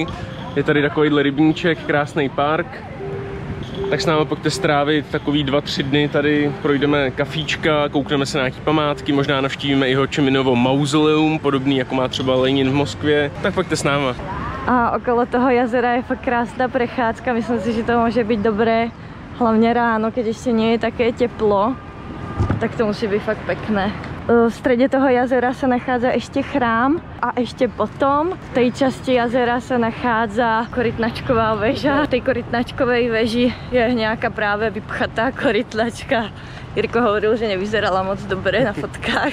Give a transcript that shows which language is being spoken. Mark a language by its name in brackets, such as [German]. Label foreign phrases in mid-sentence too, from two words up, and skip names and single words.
[Czech] Je tady takovýhle rybníček, krásný park. Tak s námi pojďte strávit takový 2-3 dny, tady projdeme kafíčka, koukneme se na nějaký památky, možná navštívíme i Ho Chi Minovo mauzoleum, podobný jako má třeba Lenin v Moskvě, tak pojďte s náma. [Slovak] A okolo toho jazera je fakt krásná prechádzka, myslím si, že to může být dobré, hlavně ráno, keď ještě nie je také teplo, tak to musí být fakt pekné. V středě toho jazera se nachádza ešte chrám a ešte potom v tej časti jazera se nachádza korytnačková väža. V tej korytnačkovej veži je nějaká právě vypchatá korytnačka. Jirko hovoril, že nevyzerala moc dobré na fotkách.